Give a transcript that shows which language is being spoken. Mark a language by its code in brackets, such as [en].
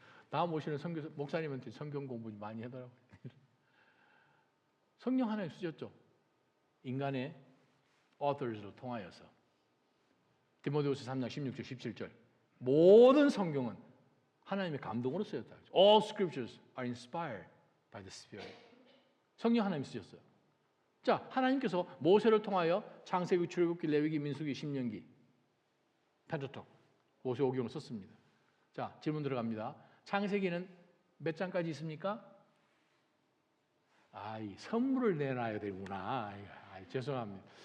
[ko] 다음 오시는 목사님한테 성경 공부 많이 하더라고요. 성령 하나님 쓰셨죠? 인간의 authors로 통하여서 디모데후서 3장 16절 17절 모든 성경은 하나님의 감동으로 쓰였다. [en] All scriptures are inspired by the Spirit. [ko] 성령 하나님 쓰셨어요. 자, 하나님께서 모세를 통하여 창세기, 출애굽기, 레위기, 민수기, 신명기, 펜타토크, 모세오경을 썼습니다. 자, 질문 들어갑니다. 창세기는 몇 장까지 있습니까? 이 선물을 내놔야 되구나. 죄송합니다.